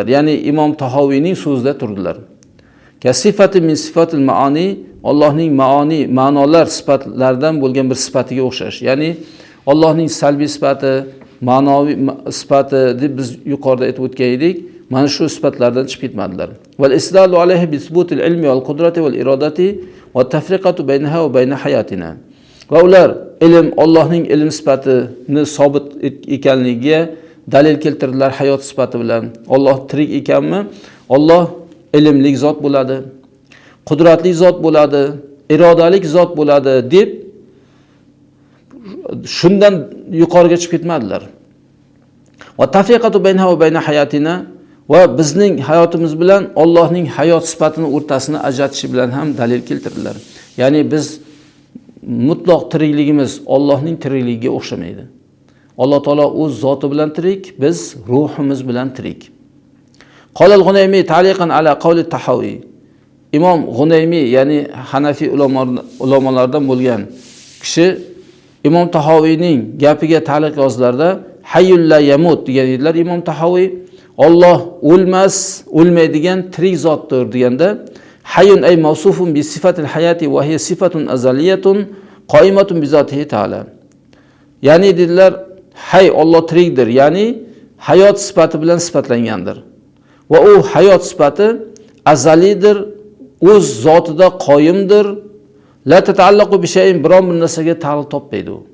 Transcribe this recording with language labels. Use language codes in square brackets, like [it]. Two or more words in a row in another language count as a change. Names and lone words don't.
[uz] Ya'ni Imom Tahawiyning so'zida turdilar. [ar] كصفة من صفات المعاني, [uz] Allohning ma'nolar sifatlaridan bo'lgan bir sifatiga o'xshash. Ya'ni Allohning salbiy sifati, ma'noviy sifati deb biz yuqorida aytib o'tgan edik. Mana shu sifatlardan chiqib ketmadilar. [ar] واستدلوا عليه بثبوت العلم والقدرة والإرادة والتفرقة بينها وبين حياتنا. [uz] Va ular ilm, Allohning ilm sifatini sobit ekanligiga dalil keltirdilar hayot sifati bilan. Alloh tirik ekanmi? Alloh ilmli zot bo'ladi, qudratli zot bo'ladi, irodalik zot bo'ladi deb shundan yuqoriga chiqib ketmadilar. [ar] والتفرقة بينها وبين حياتنا [uz] va bizning hayotimiz bilan Allohning hayot sifatini o'rtasini ajratishi bilan ham dalil keltirdilar. Ya'ni biz mutlaq tirikligimiz Allohning tirikligiga o'xshamaydi. Alloh taolo o'z zoti bilan tirik, biz ruhimiz bilan tirik. [ar] قال الغنيمي تعليقا على قول الطحاوي. [uz] Imom G'unaymi, ya'ni Hanafi ulamolardan bo'lgan kishi Imom Tahawiyning gapiga ta'liq yozdilarda [ar] الحي لا يموت [uz] degan edilar. Imom Tahawi Alloh o'lmas, o'lmaydigan tirik zotdir deganda [ar] حي أي موصوف بصفة الحياة وهي صفة أزلية قائمة بذاته تعالى. [uz] Ya'ni dedilar, hay Alloh tirikdir, ya'ni hayot sifati bilan sifatlangandir. Va u hayot sifati azalidir, o'z zotida qoyimdir. [ar] لا تتعلق بشيء, [uz] biron bir narsaga ta'alluq topmaydi u.